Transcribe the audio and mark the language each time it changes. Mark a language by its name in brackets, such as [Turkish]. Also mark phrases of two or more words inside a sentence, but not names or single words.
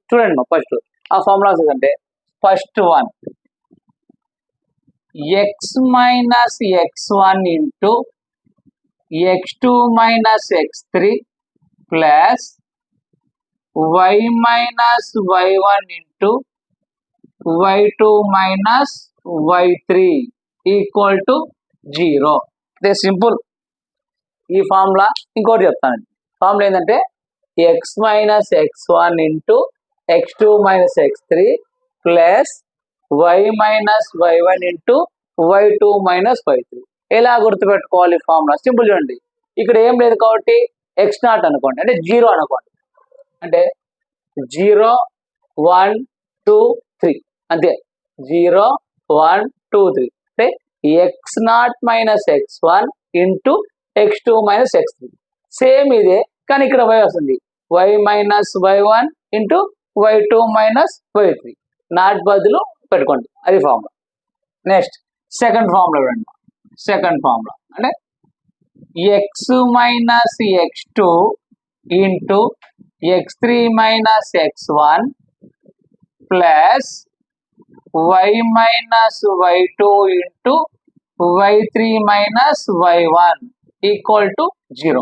[Telugu] చూడండి ఫస్ట్ ఆ ఫార్ములాస్ అంటే [English] first one x minus x1 into x2 minus x3 plus y minus y1 into y2 minus y3 equal to 0. [Telugu] ఇదే సింపుల్. ఈ ఫార్ములా ఇంకోటి చెప్తాను. ఫార్ములా ఏంటంటే [English] x minus x1 into x2 minus x3 plus y minus y1 into y2 minus y3. [Telugu] ఎలా గుర్తుపెట్టుకోవాలి ఫార్ములా? సింపుల్. చూడండి, ఇక్కడ ఏం లేదు కాబట్టి x0 అనుకోండి, అంటే 0 అనుకోండి. అంటే 0, 1, 2, 3 అంతే. 0, 1, 2, 3 అంటే [English] x0 minus x1 into x2 minus x3. [Telugu] సేమ్ ఇదే, కానీ ఇక్కడ y వస్తుంది. [English] y minus y1 into y2 minus y3. [Telugu] నాట్ బదులు పెట్టుకోండి, అది ఫార్ములా. [English] next second formula [Telugu] చూడండి. [English] second formula అంటే x minus x2 into x3 minus x1 plus y minus y2 into y3 minus y1 equal to 0.